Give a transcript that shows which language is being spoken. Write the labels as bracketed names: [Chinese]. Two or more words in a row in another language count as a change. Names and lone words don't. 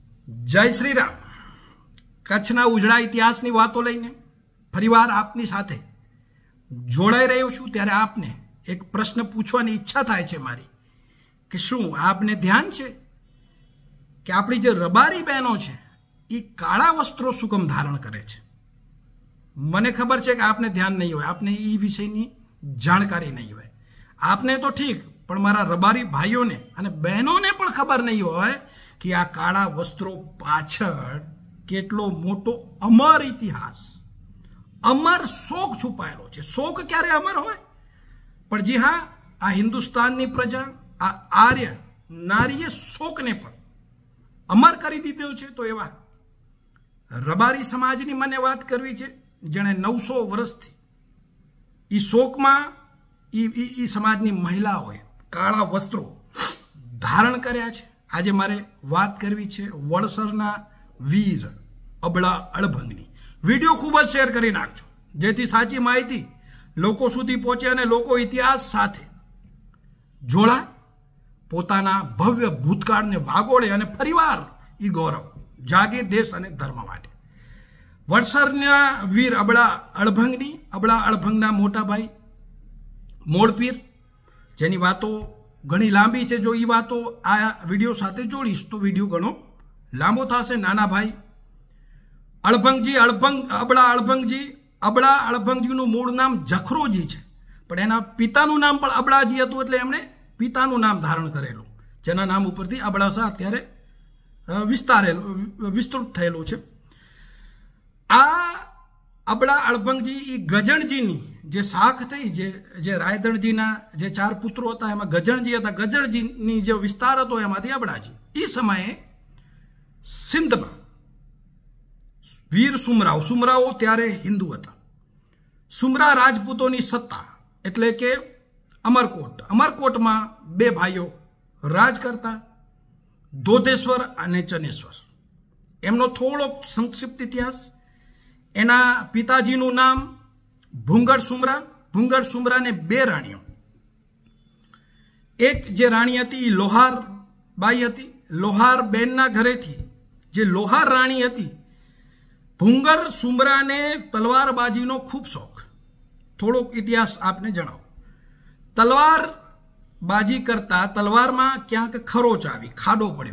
[Gujarati] જય શ્રી રામ। કચ્છના ઉજડા ઇતિહાસની વાતો લઈને ફરીવાર આપની સાથે જોડાઈ રહ્યો છું ત્યારે આપને એક પ્રશ્ન પૂછવાની ઇચ્છા થાય છે મારી કે શું આપને ધ્યાન છે કે આપણી જે રબારી બહેનો છે ઈ કાળા વસ્ત્રો શું કેમ ધારણ કરે છે। મને ખબર છે કે આપને ધ્યાન નહીં હોય, આપને ઈ વિષયની જાણકારી નહીં હોય। આપને તો ઠીક પણ મારા રબારી ભાઈઓને અને બહેનોને પણ ખબર નહીં હોય કે આ કાળા વસ્ત્રો પાછળ કેટલો મોટો અમર ઇતિહાસ, અમર શોક છુપાયેલો છે। શોક ક્યારે અમર હોય? પણ [Hindi] जी हाँ, [Gujarati] આ હિંદુસ્તાનની પ્રજા આ આર્ય નારીએ શોકને પણ અમર કરી દીધો છે। તો એવા રબારી સમાજની મને વાત કરવી છે જેણે 900 વર્ષથી ઈ શોકમાં ઈ સમાજની મહિલાઓએ કાળા વસ્ત્રો ધારણ કર્યા છે। આજે મારે વાત કરવી છે વડસરના વીર અબળા અળભંગની। વિડીયો ખૂબ જ શેર કરી નાખજો જેથી સાચી માહિતી લોકો સુધી પહોંચે અને લોકો ઇતિહાસ સાથે જોડા, પોતાના ભવ્ય ભૂતકાળને વાગોળે અને ફરીવાર એ ગૌરવ જાગે દેશ અને ધર્મ માટે। વડસરના વીર અબળા અળભંગના મોટા ભાઈ મોડપીર, જેની વાતો ઘણી લાંબી હૈ। જો [Hindi] ये बातों [Gujarati] આ વીડિયો સાથે જોડીશ તો વીડિયો ઘણો લાંબો થશે। નાના ભાઈ અળભંગજી અબડા અળભંગજી નું મૂળ નામ જખરોજી હૈ, પણ એના પિતાનું નામ પણ અબડાજી હતું એટલે એમણે પિતાનું નામ ધારણ કરેલું, જેના નામ ઉપરથી અબડાસા અત્યારે વિસ્તૃત થયેલું છે। આ અબડા અળભંગજી ઈ ગજણજીની જે શાખ થી, જે રાયદણજીના જે 4 પુત્રો હતા એમાં ગજણજી હતા। ગજણજીની જો વિસ્તાર હતો એમાંથી અબડાજી ઈ સમયે સિંધમાં વીર સુમરાઓ ત્યારે હિંદુ હતા। સુમરા રાજપૂતોની સત્તા એટલે કે અમરકોટમાં 2 ભાઈઓ રાજ કરતા, ધોધેશ્વર અને ચનેશ્વર। એમનો થોડો સંક્ષિપ્ત ઇતિહાસ। એના પિતાજીનું નામ ભૂંગડ સુમરા ને 2 રાણીઓ। એક જે રાણી હતી લોહાર બાઈ હતી। લોહાર બેનના ઘરે થી જે લોહાર રાણી હતી, ભૂંગડ સુમરા ને તલવારબાજીનો ખૂબ શોખ। થોડો ઇતિહાસ આપને જણાવો। તલવારબાજી કરતા તલવાર મેં ક્યાંક ખરોચ આવી, ખાડો પડ્યો।